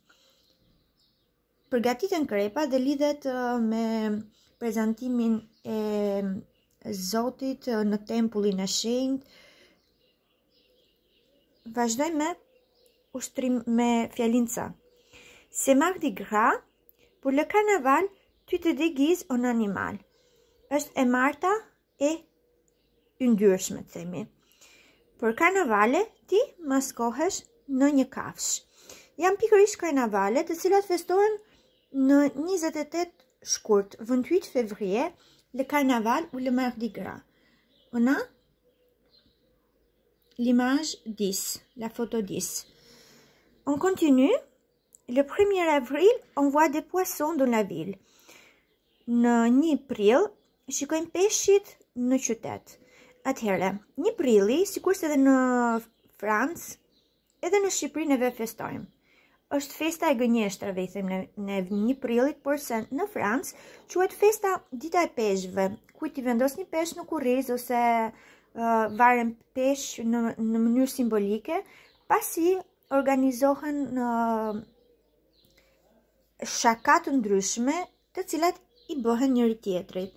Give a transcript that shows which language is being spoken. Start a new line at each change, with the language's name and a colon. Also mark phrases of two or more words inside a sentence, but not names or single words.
Albanian: Përgatiten krepa dhe lidhet me prezantimin e Zotit në tempullin e shenjtë. Vazhdojmë me fjalinca.
French: C'est Mardi Gras, pour le carnaval, tu te déguises en animal.
Albanian: Është e marta e yndyrshme, themi. Për karnavale, ti maskohesh në një kafshë. Janë pikërisht karnavale të cilat festohen në 28 shkurt, 28
French: février, le carnaval ou le Mardi Gras. On a l'image 10, la photo 10. On continue. Le 1er avril, on voit des poissons dans la ville.
Albanian: Në 1 prill, shikojmë peshqit në qytet. Atëherë, 1 prilli, sikurse edhe në Francë, edhe në Shqipëri neve festojmë. është festa e gënjeshtrave, i them në 1 prillit, por se në Francë quhet festa dita e peshqve, ku ti vendos një peshq në kurriz ose varen peshq në mënyrë simbolike, pasi organizohen shaka të ndryshme, të cilat i bëhen njëri tjetrit.